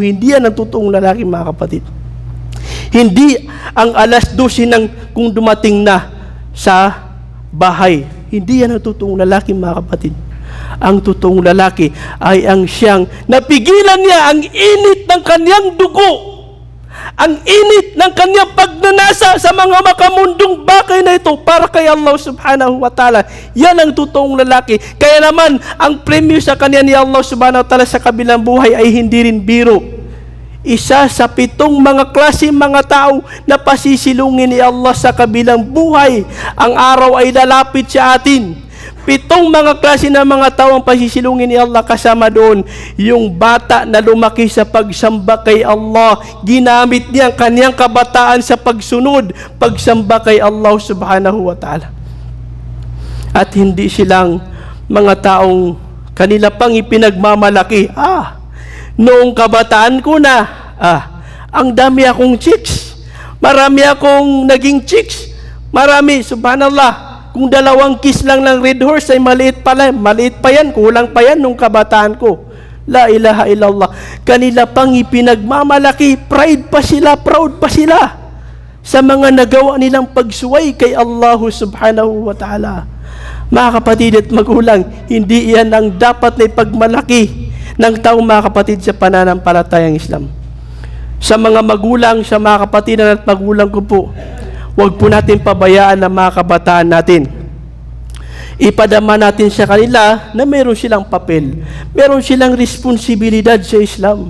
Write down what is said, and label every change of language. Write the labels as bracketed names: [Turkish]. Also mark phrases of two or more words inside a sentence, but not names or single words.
[Filipino] Hindi yan ang totoong lalaki, mga kapatid. Hindi ang alas 12 ng kung dumating na sa bahay. Hindi yan ang totoong lalaki, mga kapatid. Ang totoong lalaki ay ang siyang napigilan niya ang init ng kanyang dugo, ang init ng kanyang pagnanasa sa mga makamundong bagay na ito para kay Allah [Arabic] سبحانه وتعالى. [Filipino] Yan ang totoong lalaki. Kaya naman, ang premyo sa kanya ni Allah [Arabic] سبحانه وتعالى [Filipino] sa kabilang buhay ay hindi rin biro. Isa sa 7 mga klase mga tao na pasisilungin ni Allah sa kabilang buhay. Ang araw ay lalapit sa atin. 7 mga klase ng mga tao ang pasisilungin ni Allah, kasama doon yung bata na lumaki sa pagsamba kay Allah. Ginamit niya ang kanyang kabataan sa pagsunod, pagsamba kay Allah [Arabic] سبحانه وتعالى. [Filipino] At hindi silang mga taong kanila pang ipinagmamalaki. Noong kabataan ko na, ang dami akong chicks. Marami akong naging chicks. Marami, subhanallah. Kung 2 kiss lang ng Red Horse ay maliit pala. Maliit pa yan, kulang pa yan nung kabataan ko. [Arabic] لا إله إلا الله. [Filipino] Kanila pang ipinagmamalaki. Proud pa sila sa mga nagawa nilang pagsuway kay Allah [Arabic] سبحانه وتعالى. [Filipino] Mga kapatid at magulang, hindi yan ang dapat na ipagmalaki ng taong, mga kapatid, sa pananampalatayang Islam. Sa mga magulang, sa mga kapatid at magulang ko po, huwag po natin pabayaan ang mga kabataan natin. Ipadama natin sa kanila na meron silang papel, meron silang responsibilidad sa Islam.